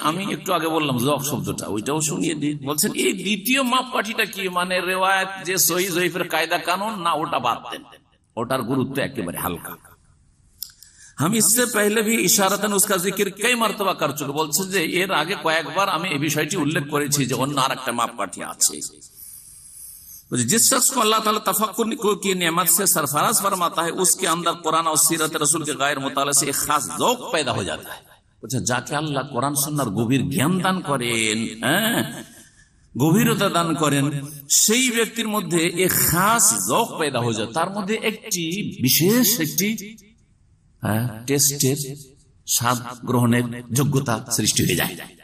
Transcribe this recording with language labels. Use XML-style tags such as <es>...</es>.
<bn>আমি একটু আগে বললাম যক শব্দটা, ওইটাও শুনিয়ে দিই। বলছেন এই দ্বিতীয় মাপকাঠিটা কি, মানে রিওয়ায়াত যে সহিহ জয়ীফের কায়দা কানুন না, ওটা বাদ দেন, ওটার গুরুত্ব একেবারে হালকা।</bn> <hi>हम इससे पहले भी इशारतन उसका जिक्र कई मर्तबा कर चुके,</hi> <bn>বলছেন যে এর আগে কয়েকবার আমি এই বিষয়টি উল্লেখ করেছি যে অন্য আরেকটা মাপকাঠি আছে।</bn> <hi>जिस शख्स को अल्लाह ताला तफक्कुर की नेमत से सरफराज फरमाता है, उसके अंदर कुरान और सीरत रसूल के गैर मुताले से एक खास ज़ौक़ पैदा हो जाता है।</hi> <bn>যাকে আল্লাহ কোরআন সুন্নাহর গভীর জ্ঞান দান করেন, গভীরতা দান করেন, সেই ব্যক্তির মধ্যে এক খাস</bn> <hi>ज़ौक़ पैदा हो</hi> <bn>যায়, তার মধ্যে একটি বিশেষ একটি টেস্টের, স্বাদ গ্রহণের যোগ্যতা সৃষ্টি হয়ে যায়।</bn>